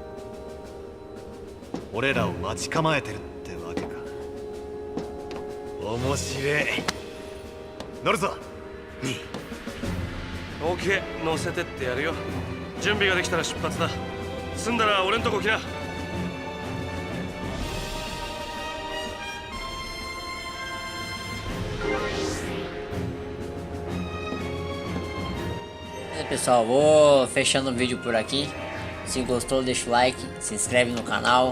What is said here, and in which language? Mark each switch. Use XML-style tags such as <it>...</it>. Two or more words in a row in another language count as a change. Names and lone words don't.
<ja>俺らを待ち構えてるってわけか。面白い。乗るぞ。オッケー、乗せてってやるよ。準備ができたら出発だ。済んだら俺んとこ来な。</ja> <pt>Pessoal, vou fechando o vídeo por aqui. Se gostou, deixa o like, se inscreve no canal.</pt>